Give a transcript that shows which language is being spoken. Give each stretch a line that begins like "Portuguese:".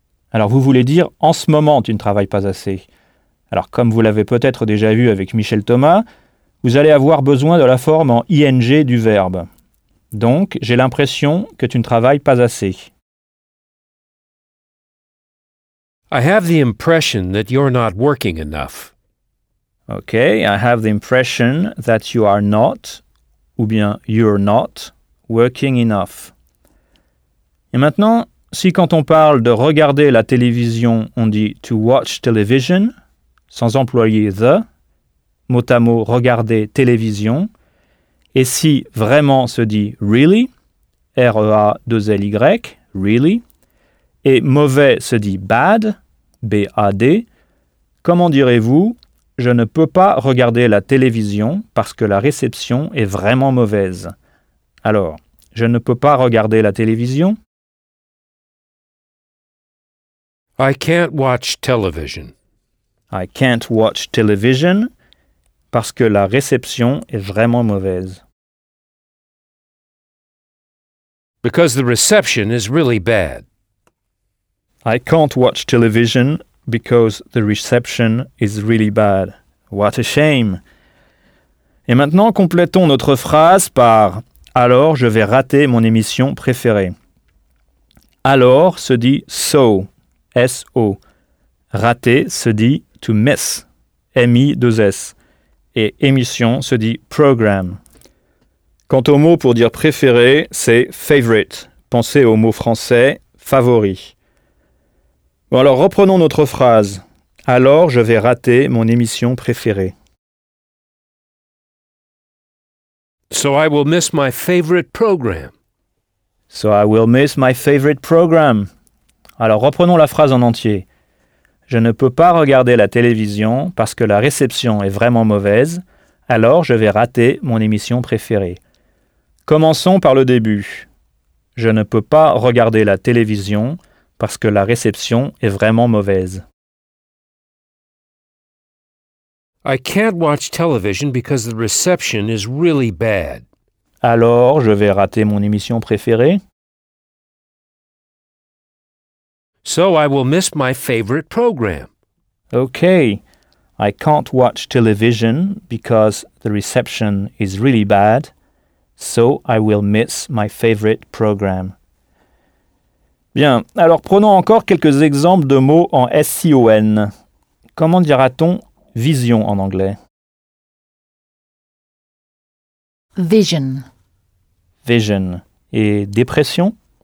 French: Alors vous voulez dire, en ce moment, tu ne travailles pas assez. Alors comme vous l'avez peut-être déjà vu avec Michel Thomas, vous allez avoir besoin de la forme en ing du verbe. Donc, j'ai l'impression que tu ne travailles pas assez.
English: I have the impression that you're not working enough. Okay, I have the impression that you are not,
French: ou bien
English: you're not, working enough.
French: Et maintenant, si quand on parle de regarder la télévision, on dit
English: to watch television,
French: sans employer the, mot à mot regarder télévision, et si vraiment se dit really, R-E-A-2-L-Y, really, et mauvais se dit bad, B-A-D, comment direz-vous, je ne peux pas regarder la télévision parce que la réception est vraiment mauvaise. Alors, je ne peux pas regarder la télévision.
English: I can't watch television. I can't watch television
French: parce que la réception est vraiment mauvaise.
English: Because the reception is really bad. I can't watch television because the reception is really bad. What a shame.
French: Et maintenant, complétons notre phrase par « Alors, je vais rater mon émission préférée. » Alors se dit « so », S-O. Rater se dit «
English: to miss
French: », M-I-2-S. Et émission se dit « program ». Quant au mot pour dire préféré, c'est « favorite ». Pensez au mot français « favori ». Bon, alors reprenons notre phrase. Alors, je vais rater mon émission préférée.
English: So I will miss my favorite program. So I will miss my favorite program.
French: Alors, reprenons la phrase en entier. Je ne peux pas regarder la télévision parce que la réception est vraiment mauvaise. Alors, je vais rater mon émission préférée. Commençons par le début. Je ne peux pas regarder la télévision parce que la réception est vraiment mauvaise.
English: I can't watch television because the reception is really bad.
French: Alors, je vais rater mon émission préférée.
English: So I will miss my favorite program. Okay. I can't watch television because the reception is really bad. So I will miss my favorite program.
French: Bien, alors prenons encore quelques exemples de mots en S-I-O-N. Comment dira-t-on vision en anglais? Vision. Vision. Et dépression?